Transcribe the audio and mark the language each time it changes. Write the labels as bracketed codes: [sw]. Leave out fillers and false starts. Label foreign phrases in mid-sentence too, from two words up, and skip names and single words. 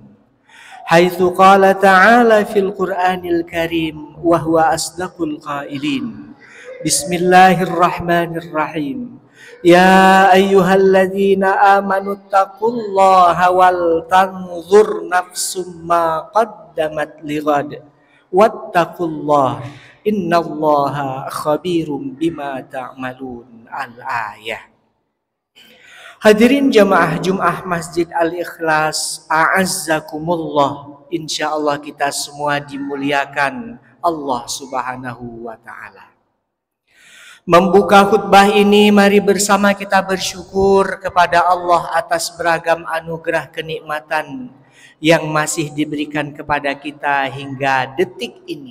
[ar] حيث قال تعالى في القرآن الكريم وهو أصدق القائلين. بسم الله الرحمن الرحيم. يا أيها الذين آمنوا اتقوا الله ولتنظر نفس ما قدمت لغد واتقوا الله إن الله خبير بما تعملون. الآية. [id] Hadirin jamaah Jum'ah Masjid Al-Ikhlas, a'azzakumullah. Insyaallah kita semua dimuliakan Allah [ar] سبحانه وتعالى. [id] Membuka khutbah ini, mari bersama kita bersyukur kepada Allah atas beragam anugerah kenikmatan yang masih diberikan kepada kita hingga detik ini.